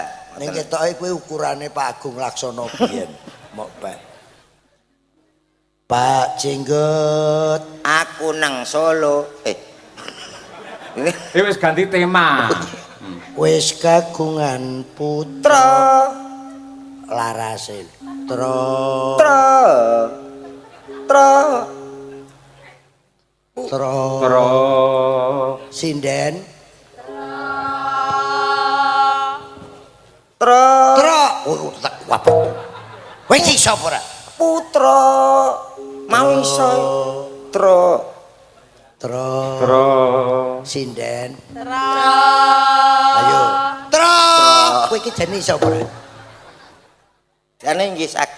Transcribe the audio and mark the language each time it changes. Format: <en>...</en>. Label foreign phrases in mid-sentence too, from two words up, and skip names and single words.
<jv>ning ketoke kowe ukurane Pak Agung Laksono biyen. Mok Pak. Pak Jenggot, aku nang Solo. Ini Wis ganti tema. wis kagungan putra tro larase. Tro. tro tro Tro. Tro. Sinden. tro Tro. Oh,</jv> <id>tak apa?</id> <jv>Wis iso apa ora? putra mau iso tro Tro. Tro. Sinden. Tro. Ayo. Tro. Kowe iki jane iso apa ora? jane nggih saged.</jv>